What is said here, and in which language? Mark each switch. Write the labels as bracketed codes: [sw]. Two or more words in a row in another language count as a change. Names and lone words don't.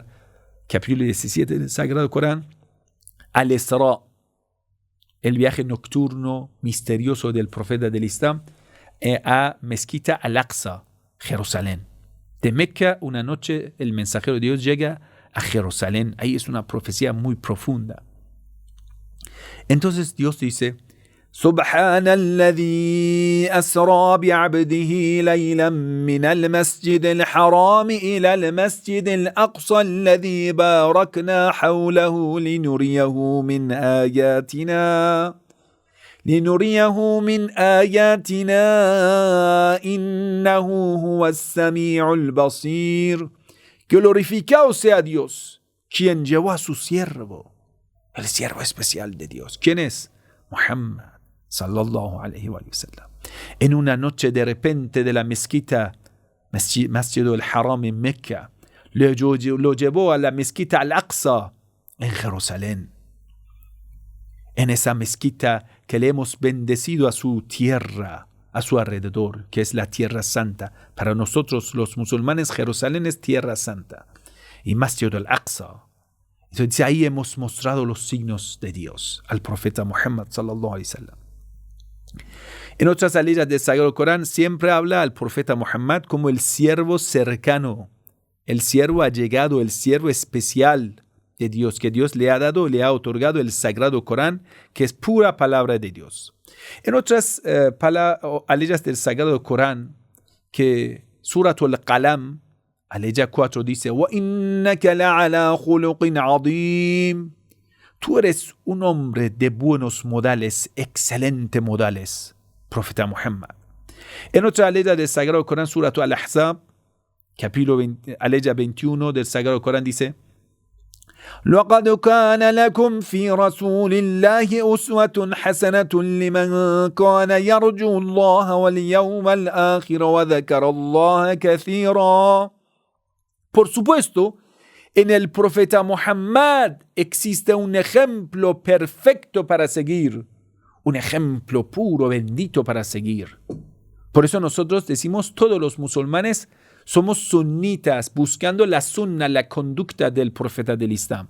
[es] Capítulo 17 del Sagrado Corán, al-Isra, el viaje nocturno misterioso del profeta del Islam a Mezquita al-Aqsa, Jerusalén. De Meca, una noche, el mensajero de Dios llega a Jerusalén. Ahí es una profecía muy profunda. Entonces Dios dice: [ar] سبحان الذي أسرى بعبده ليلا من المسجد الحرام إلى المسجد الأقصى الذي باركنا حوله لنريه من آياتنا إنه هو السميع البصير. [es] Glorificado sea Dios, quien llevó a su siervo, el siervo especial de Dios. ¿Quién es? [ar] محمد صلى الله عليه وسلم. [es] En una noche de repente de la mezquita, Masjid al-Haram en Mecca, lo llevó a la mezquita al-Aqsa en Jerusalén. En esa mezquita que le hemos bendecido a su tierra, a su alrededor, que es la tierra santa. Para nosotros los musulmanes, Jerusalén es tierra santa. Y Masjid al-Aqsa. Entonces ahí hemos mostrado los signos de Dios al profeta Muhammad [ar] صلى الله عليه وسلم. [es] En otras aleyas del Sagrado Corán siempre habla al profeta Muhammad como el siervo cercano, el siervo allegado, el siervo especial de Dios, que Dios le ha dado, le ha otorgado el Sagrado Corán, que es pura palabra de Dios. En otras aleyas del Sagrado Corán, que Suratul Qalam, aleya 4 dice: [ar] وَإِنَّكَ لَعَلَى خُلُقٍ عَظِيمٍ. [es] Tú eres un hombre de buenos modales, excelentes modales, profeta Muhammad. En otra aleya del Sagrado Corán, Suratul Al-Ahzab, capítulo aleya 21 del Sagrado Corán dice: [ar] لقد كان لكم في رسول الله أسوة حسنة لمن كان يرجو الله واليوم الآخر وذكر الله كثيرا. [es] Por supuesto, en el profeta Muhammad existe un ejemplo perfecto para seguir, un ejemplo puro, bendito para seguir. Por eso nosotros decimos, todos los musulmanes somos sunitas, buscando la sunna, la conducta del profeta del Islam.